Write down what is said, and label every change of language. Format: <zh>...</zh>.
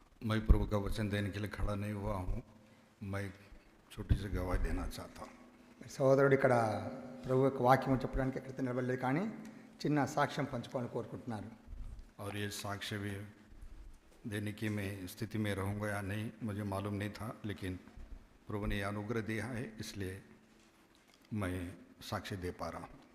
<hi>मैं प्रभु का वचन देने के लिए खड़ा नहीं हुआ हूँ। मैं छोटी सी गवाही देना चाहता हूँ।</hi> <te>సోదరుడు ఇక్కడ ప్రభు యొక్క వాక్యం చెప్పడానికి ఎక్కడ నిలబడలేదు, కానీ చిన్న సాక్ష్యం పంచుకోవాలని కోరుకుంటున్నారు.</te> <hi>और ये साक्ष्य भी देने की मैं स्थिति में रहूँगा या नहीं मुझे मालूम नहीं था, लेकिन प्रभु ने अनुग्रह दिया है, इसलिए मैं साक्ष्य दे पा रहा हूँ.</hi>